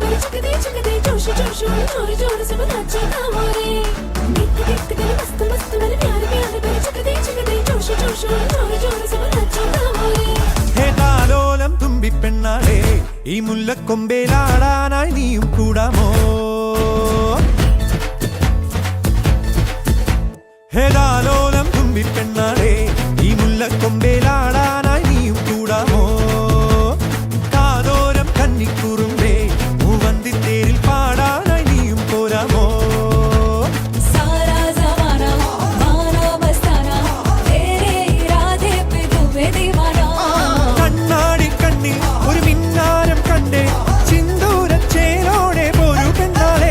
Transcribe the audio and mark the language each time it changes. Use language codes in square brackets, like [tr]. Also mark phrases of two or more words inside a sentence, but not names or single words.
[hi] चिकदे चिकदे जोश जोश जोर जोर से नाचो ना मोरे गीत गीत गले मस्त मस्त मेरे प्यारे प्यारे मेरे चिकदे चिकदे जोश जोश जोर जोर से नाचो ना मोरे [ml] ഹേ താലോലം തുമ്പിപ്പെണ്ണാളെ ഈ മുല്ലക്കൊമ്പേലാടാനായി നീയും കൂടാമോ ഹേ താലോലം തുമ്പിപ്പെണ്ണാളെ ഈ മുല്ലക്കൊമ്പേലാടാനായി നീയും കൂടാമോ കാതോരം കന്നിക്കുറുമ്പേ മൂവന്തിത്തേരിൽ പാടാനായി നീയും പോരാമോ [hi] सारा जमाना माना मस्ताना तेरे इरादे पे डूबे दीवाना [ml] കണ്ണാടി കണ്ണിൽ ഒരു മിന്നാരം കണ്ടേ സിന്ദൂരച്ചേരോടെ പോരു പെണ്ണാളെ